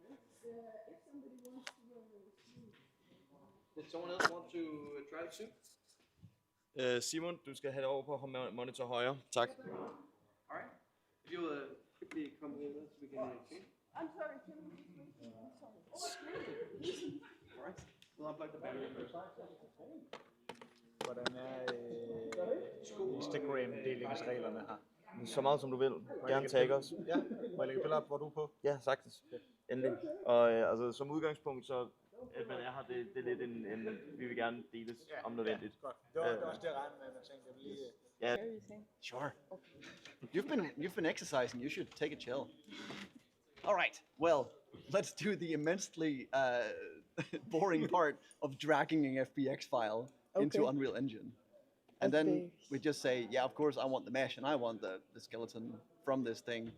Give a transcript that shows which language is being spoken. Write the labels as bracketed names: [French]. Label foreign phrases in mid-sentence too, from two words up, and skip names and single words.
[English] If somebody wants to Did someone else want to try the suit? [Danish] Simon, du skal have det over på monitor højre. Tak. [English] Alright. If you quickly come with us, we can see. I'm sorry, can you just wait? I'm sorry. Alright. We'll unplug the battery first. [Danish] Hvordan er Instagram-delingsreglerne her? Så meget som du vil. Gerne tag os. Ja, må jeg lægge billeder op, hvor du er på? Ja, sagtens. Endelig. Og altså, som udgangspunkt, så at man er her, det er lidt en vi vil gerne deles om nødvendigt. Godt. Det var også det, jeg regnede med, at man tænkte, jeg vil lige... Ja. [English] Sure. You've been exercising. You should take a chill. All right. Well, let's do the immensely boring part of dragging an FBX file into Unreal Engine. And then we just say, yeah, of course, I want the mesh and I want the skeleton from this thing.